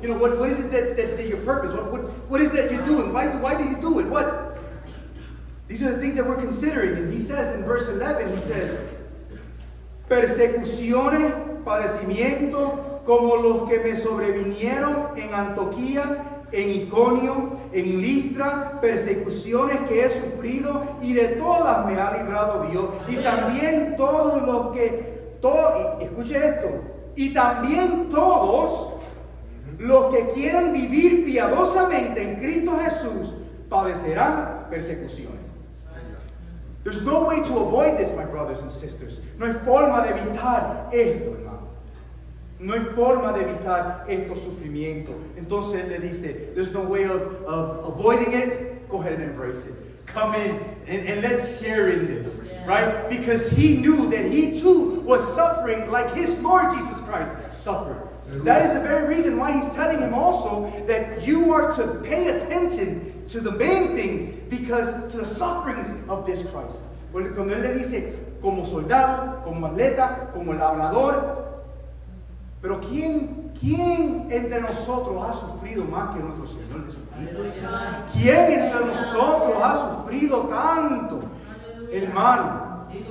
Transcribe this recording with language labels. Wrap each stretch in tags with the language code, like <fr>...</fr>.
<en>You know, what is it that your purpose? What is that you're doing? Why do you do it? What? These are the things that we're considering. And he says in verse 11, he says,</en> <es>persecuciones, padecimientos, como los que me sobrevinieron en Antioquía, en Iconio, en Listra, persecuciones que he sufrido, y de todas me ha librado Dios. Y también todos los que, escuche esto, y también todos los que quieran vivir piadosamente en Cristo Jesús padecerán persecuciones.</es> <en>There's no way to avoid this, my brothers and sisters.</en> <es>No hay forma de evitar esto, hermano. No hay forma de evitar estos sufrimientos. Entonces le dice,</es> <en>there's no way of avoiding it. Go ahead and embrace it. Come in and let's share in this, right? Because he knew that he too was suffering like his Lord Jesus Christ suffered. That is the very reason why he's telling him also that you are to pay attention to the main things, because to the sufferings of this Christ.</en> <es>Cuando él le dice, como soldado, como atleta, como labrador, pero ¿quién entre nosotros ha sufrido más que nuestro Señor Jesucristo? ¿Quién entre nosotros ha sufrido tanto, hermano?</es>